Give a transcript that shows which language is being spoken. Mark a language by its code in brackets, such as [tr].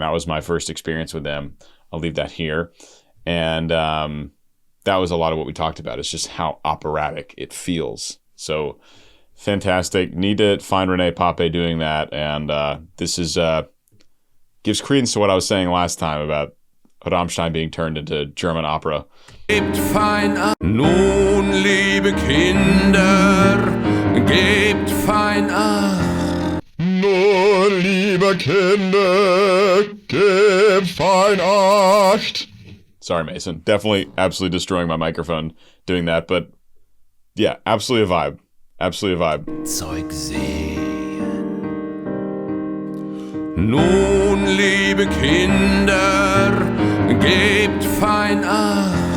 [en] That was my first experience with them. I'll leave that here. And that was a lot of what we talked about. It's just how operatic it feels. So fantastic. Need to find René Pape doing that. And this is gives credence to what I was saying last time about Rammstein being turned into German opera. [de] Gebt fein Acht. Nun, liebe Kinder, gebt fein Acht. Nun, liebe Kinder, gebt fein Acht. [en] Sorry, Mason. Definitely absolutely destroying my microphone doing that. But yeah, absolutely a vibe. Absolutely a vibe. [de] Zeug sehen. Nun, liebe Kinder, gebt fein Acht.